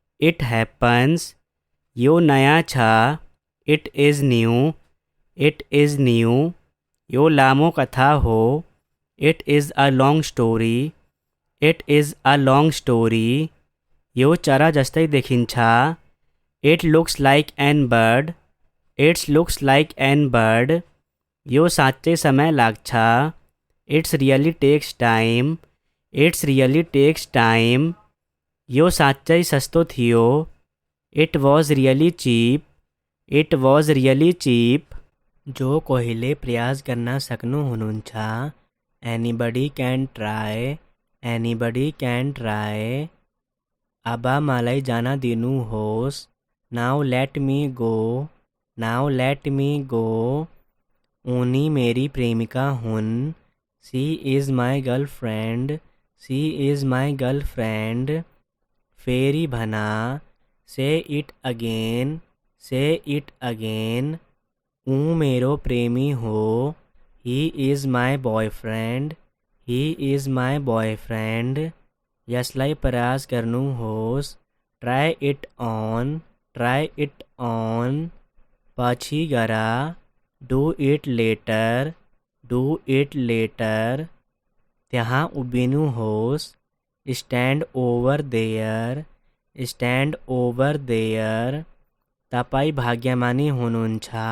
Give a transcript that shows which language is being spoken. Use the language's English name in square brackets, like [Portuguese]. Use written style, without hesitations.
[English] It happens. [Nepali] यो नयाँ छ। [English] It is new. It is new. [Nepali] यो लामो कथा हो। [English] It is a long story. It is a long story. [Nepali] यो चरा जस्तै देखिन्छ। [English] It looks like an bird. It's looks like an bird, [Nepali] यो साँच्चै समय लाग्छ। [English] it's really takes time, it's really takes time, [Nepali] यो साँच्चै सस्तो थियो। [English] it was really cheap, it was really cheap, [Nepali] जो कोहीले प्रयास गर्न सक्नु हुनुहुन्छ। [English] anybody can try, anybody can try, [Nepali] अब मलाई जान दिनुहोस्। [English] now let me go, now let me go, [Nepali] उनी मेरी प्रेमिका हुन्। [English] she is my girlfriend, she is my girlfriend, [Nepali] फेरि भना, [English] say it again, say it again, [Nepali] ऊ मेरो प्रेमी हो। [English] he is my boyfriend, he is my boyfriend, [Nepali] यसलाई प्रयास गर्नुहोस्। [English] try it on, try it on, [Nepali] पछि गर। [English] do it later, do it later, [Nepali] त्यहाँ उभिनुहोस्। [English] stand over there, stand over there, [Nepali] तपाईँ भाग्यमानी हुनुहुन्छ।